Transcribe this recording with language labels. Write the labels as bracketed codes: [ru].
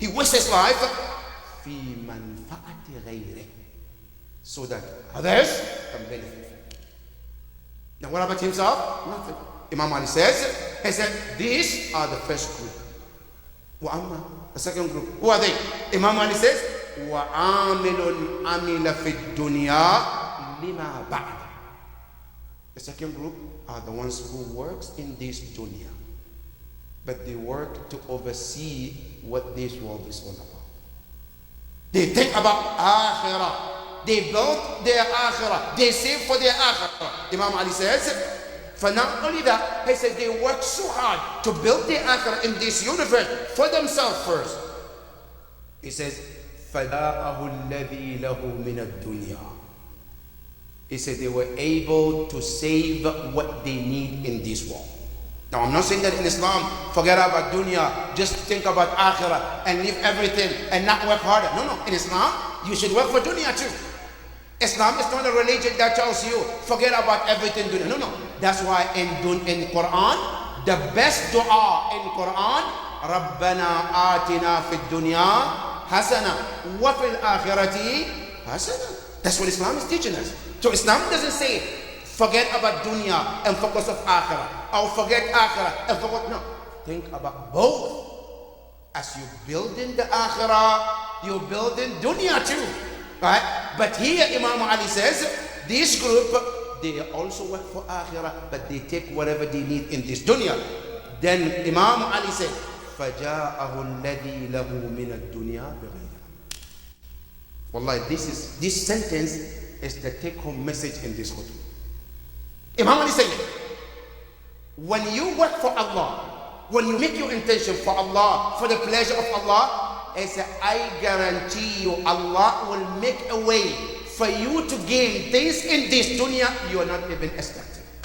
[en] He wastes his life [ar] فِي مَنْفَعَةِ غَيْرِهِ, [en] so that others can benefit. Now what about himself? Nothing. Imam Ali says, he said, these are the first group. وَأَمَّا, the second group, who are they? Imam Ali says, [ar] وَعَامِلٌ عَمِلَ فِي الدُّنْيَا لِمَا بَعْدَ. [en] The second group are the ones who works in this dunya, but they work to oversee what this world is all about. They think about akhirah. They build their akhirah. They save for their akhirah. Imam Ali says, for not only that, he says they work so hard to build their akhirah in this universe for themselves first. He says, [ar] فَجَاءَهُ الَّذِي لَهُ مِنَ الدُّنْيَا. [en] He said they were able to save what they need in this world. Now I'm not saying that in Islam, forget about dunya, just think about akhirah and leave everything and not work harder. No, in Islam, you should work for dunya too. Islam is not a religion that tells you, forget about everything dunya. No. That's why in Quran, [ar] the best dua in Quran, رَبَّنَا آتِنَا فِي الدُّنْيَا حَسَنًا وَفِي الْآخِرَةِ حَسَنًا. [en] That's what Islam is teaching us. So Islam doesn't say, forget about dunya and focus on akhirah, or forget akhirah and focus. No, think about both. As you building the akhirah, you're building dunya too, right? But here Imam Ali says, this group, they also work for akhirah, but they take whatever they need in this dunya. Then Imam Ali said, [ar] فَجَاءَهُ الَّذِي لَهُ مِنَ الدُّنْيَا بِغَيْرِ. [en] Wallahi, this sentence is the take-home message in this khutbah. Imam Ali said, when you work for Allah, when you make your intention for Allah, for the pleasure of Allah, he said, I guarantee you Allah will make a way for you to gain things in this dunya you are not even expecting.